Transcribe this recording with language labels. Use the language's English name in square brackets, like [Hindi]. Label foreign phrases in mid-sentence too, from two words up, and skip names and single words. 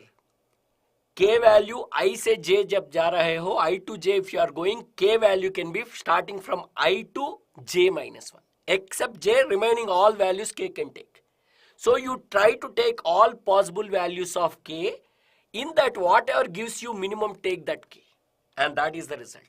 [English] K value [Hindi] I से J जब जा रहे हो, [English] I to J if you are going, K value can be starting from I to J minus 1. except j, remaining all values k can take. So you try to take all possible values of k. In that, whatever gives you minimum, take that k. And that is the result.